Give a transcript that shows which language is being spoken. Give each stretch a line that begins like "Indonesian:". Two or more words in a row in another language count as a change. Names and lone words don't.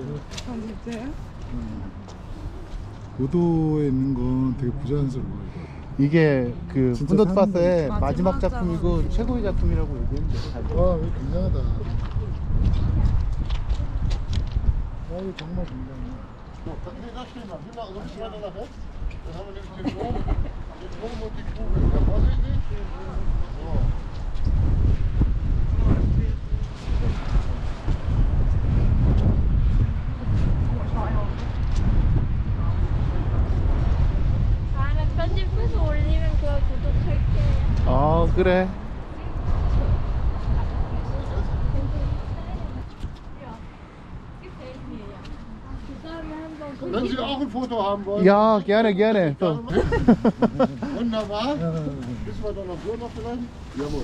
Korean: 아 진짜요? 고도에 있는 건 되게 부자연스러워. 이게 그 진짜 훈도트바스의 사는데. 마지막 마지막 작품이고 최고의 작품이라고 얘기했는데. 와, 이거 굉장하다. 와, 이거 정말 굉장해.
German: Nee, da stehen wir. Gehen wir so ein bisschen weiter nach rechts. Dann haben wir nämlich den Dom und die Kugel. Ja, vorsichtig. So.
Korean: 다음에 편집해서 올리면 그 구독할게요. 그래.
German: Wenn Sie auch ein Foto haben wollen. Ja, gerne, gerne. So. Wunderbar. Wissen wir da noch so noch vielleicht? Jawohl.